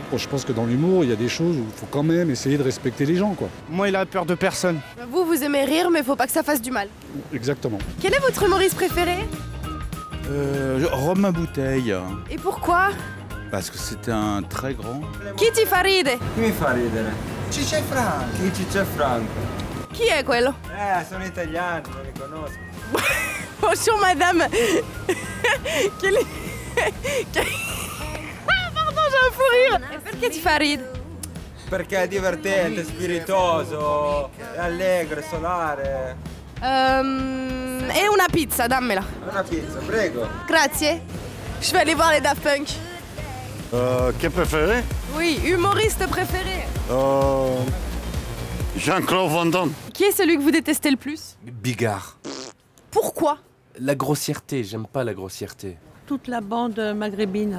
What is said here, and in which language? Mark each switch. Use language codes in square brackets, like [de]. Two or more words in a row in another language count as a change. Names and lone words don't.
[fr] Bon, je pense que dans l'humour, il y a des choses où il faut quand même essayer de respecter les gens, quoi. Moi, il a peur de personne. Vous aimez rire, mais faut pas que ça fasse du mal. Exactement. Quel est votre humoriste préféré? Romain Bouteille. Et pourquoi? Parce que c'était un très grand. [it] Chi ti fa ridere? Chi mi fa ridere? Ciccio Franco. Ciccio Franco. Chi è quello? Sono italiani, non li conosco. [fr] Bonjour madame. Quel est... Ah, pardon, j'ai un fou rire. [it] E perché ti fa ridere? Perché è divertente, spiritoso, è allegro, è solare. E una pizza, dammela. Una pizza, prego. Grazie. [fr] Je vais aller voir les Daft Punk. Quel préféré? Oui, humoriste préféré. Jean-Claude Van Damme. Qui est celui que vous détestez le plus? Bigard. Pourquoi? La grossièreté, j'aime pas la grossièreté. Toute la bande maghrébine.